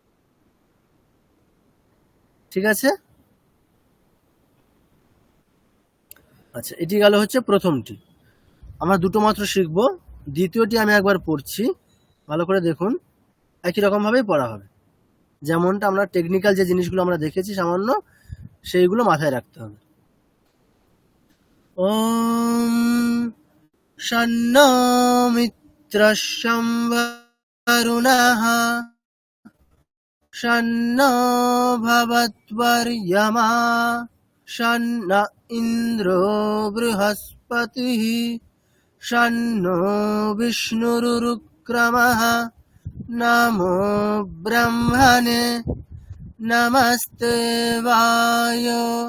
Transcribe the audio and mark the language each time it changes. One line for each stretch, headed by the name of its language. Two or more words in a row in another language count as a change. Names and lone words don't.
Bangla: ঠিক আছে। আচ্ছা, এটি গেল হচ্ছে প্রথমটি। আমরা দুটো মাত্র শিখব। দ্বিতীয়টি আমি একবার পড়ছি, ভালো করে দেখুন। একই রকম ভাবেই পড়া হবে, যেমনটা আমরা টেকনিক্যাল যে জিনিসগুলো আমরা দেখেছি সামান্য, সেইগুলো মাথায় রাখতে হবে।
Sanskrit: ওম শন্নো মিত্রস্যং বরুণঃ শন্নো ভবত্বর্য়মা শন্ন ইন্দ্রো বৃহস্পতিঃ শন্নো বিষ্ণুরুক্রমঃ নমো ব্রহ্মণে নমস্তে বায়ো